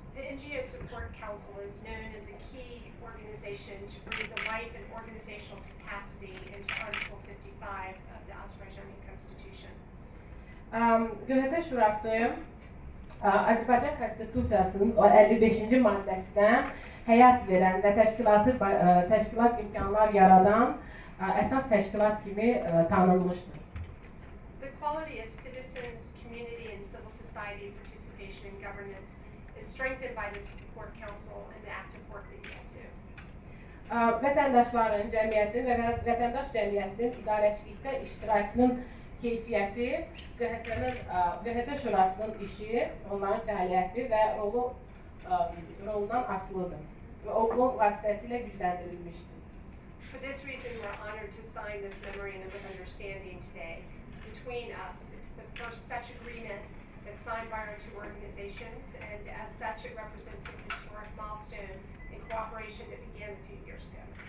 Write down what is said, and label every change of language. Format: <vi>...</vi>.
<en>The NGO Support Council is known as a key organization to breathe the life and organizational capacity into Article 55 of the Azerbaijani Constitution.</en> <az>QHT Şurası Azərbaycan Konstitusiyasının 55-ci maddəsinə həyat verən və təşkilat imkanlar yaradan əsas təşkilat kimi tanınmışdır.</az> <en>The quality of citizens, community, and civil society participation in governance is strengthened by the Support Council and the active work that you all do.</en> <az>Vətəndaşların, cəmiyyətin və vətəndaş cəmiyyətinin idarəçilikdə iştirakının keyfiyyəti QHT Şurasının işi, onların fəaliyyəti və rolundan asılıdır və o vasitəsilə gücləndirilmişdir.</az> <en>For this reason, we're honored to sign this memorandum of understanding today between us. It's the first such agreement that's signed by our two organizations, and as such, it represents a historic milestone in cooperation that began a few years ago.</en>